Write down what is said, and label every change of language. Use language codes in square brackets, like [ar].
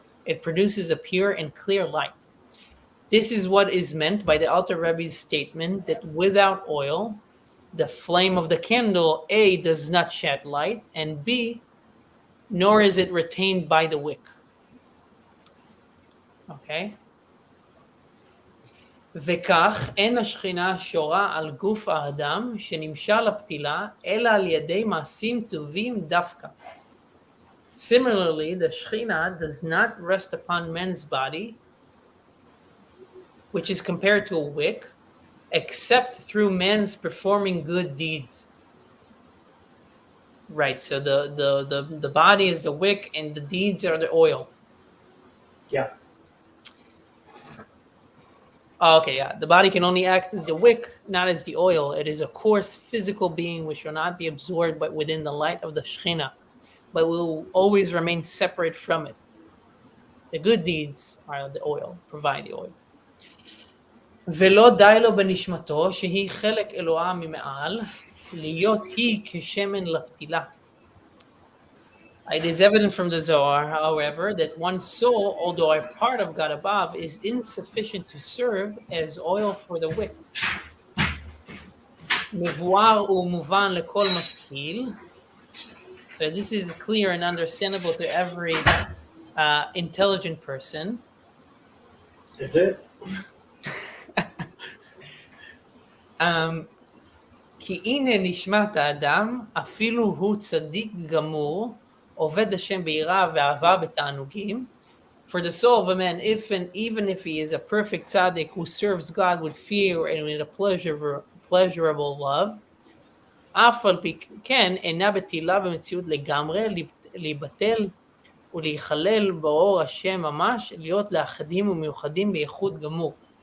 [en] It produces a pure and clear light. This is what is meant by the Alter Rebbe's statement that without oil, the flame of the candle, A, does not shed light, and B, nor is it retained by the wick. Okay? [he] וכך אין השכינה שורה על גוף האדם שנמשל לפתילה, אלא על ידי מעשים טובים דווקא. [en] Similarly, the Shekhinah does not rest upon man's body, which is compared to a wick, except through man's performing good deeds. Right, so the body is the wick and the deeds are the oil. Yeah. Okay, yeah. The body can only act as the wick, not as the oil. It is a coarse physical being which will not be absorbed but within the light of the Shekhinah, but will always remain separate from it. The good deeds are the oil, provide the oil. [he] ולא די לו בנשמתו שהיא חלק אלוהה ממעל, להיות היא כשמן לפתילה. [en] It is evident from the Zohar, however, that one's soul, although a part of God above, is insufficient to serve as oil for the wick. [he] מבואר ומובן לכל משכיל. [en] So this is clear and understandable to every intelligent person. Is it? [he] כי הנה נשמת האדם, אפילו הוא צדיק גמור, עובד השם ביראה ואהבה בתענוגים. [en] For the soul of a man, even if he is a perfect tzaddik who serves God with fear and with a pleasurable love, [he] אף על פי כן אינה בטלה במציאות לגמרי, להיבטל ולהיכלל באור השם ממש, להיות לאחדים ומיוחדים בייחוד גמור.